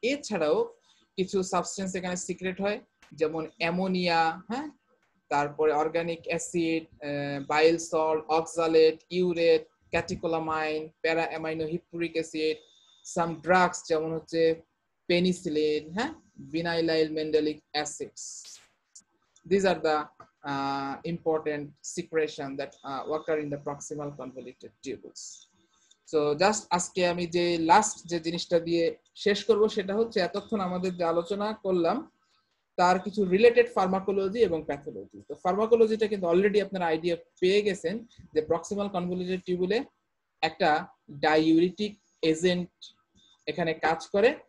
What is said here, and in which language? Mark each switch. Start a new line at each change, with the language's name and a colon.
Bangla: এছাড়াও কিছু সাবস্টেন্স এখানে সিক্রেট হয়, যেমন অ্যামোনিয়া, হ্যাঁ, তারপরে organic acid, bile salt, oxalate, urate, ক্যাটিকোলামাইন, প্যারা অ্যামাইনো হিপ্পুরিক অ্যাসিড, সাম ড্রাগস যেমন হচ্ছে পেনিসিলিন, হ্যাঁ, vinyl mandelic acids.
English: These are the important secretion that occur in the proximal convoluted tubules. So just
Bangla: আজকে আমি যে লাস্ট যে জিনিসটা দিয়ে শেষ করব সেটা হচ্ছে এতক্ষণ আমাদের যে আলোচনা করলাম তার কিছু রিলেটেড ফার্মাকোলজি এবং প্যাথোলজি। তো ফার্মাকোলজিটা কিন্তু অলরেডি আপনারা আইডিয়া পেয়ে গেছেন যে প্রক্সিমাল কনভলিউটেড টিউবুলে একটা ডাইউরেটিক এজেন্ট এখানে কাজ করে।